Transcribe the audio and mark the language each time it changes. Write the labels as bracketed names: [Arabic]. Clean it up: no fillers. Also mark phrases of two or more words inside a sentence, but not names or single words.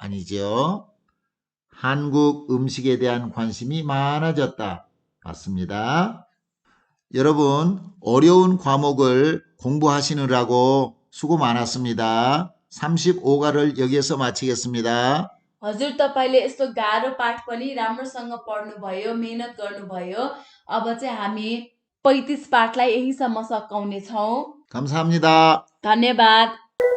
[Korean] 아니죠. 한국 음식에 대한 관심이 많아졌다. 맞습니다. 여러분, 어려운 과목을 공부하시느라고 수고 많았습니다. 35가를 여기에서 마치겠습니다. [Nepali] हजुर तपाईले यस्तो गाह्रो पाठ पनि राम्रोसँग पढ्नुभयो, मेहनत गर्नुभयो। अब चाहिँ हामी 35 पाठलाई यहीसम्म सकाउने छौं। [Korean] 감사합니다. [Nepali] धन्यवाद।